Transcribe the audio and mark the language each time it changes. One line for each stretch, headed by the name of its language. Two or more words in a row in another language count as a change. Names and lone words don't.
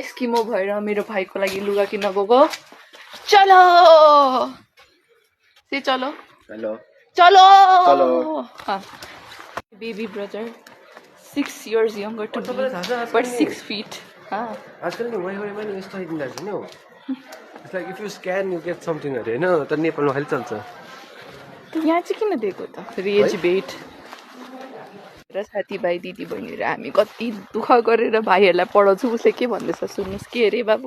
Nepali: एस्किमो भएर मेरो भाइको लागि लुगा किन्न गएको
Hindi: चलो से चलो हेलो चलो चलो
English: baby brother 6 years younger to me but 6 feet
Nepali: आजकल नि वाइफाईमा नि यस्तो आइदिँदो रहेछ नि हौ
English: it's like if you scan you get something
Nepali: अरे होइन तर नेपालमा खालि चल्छ यहाँ चाहिँ किन दिएको त
English: rage bait
Nepali: र साथीभाइ दिदी बहिनीहरू हामी कति दुःख गरेर भाइहरूलाई पढाउँछु उसले के भन्दैछ सुन्नुहोस् के अरे बाबु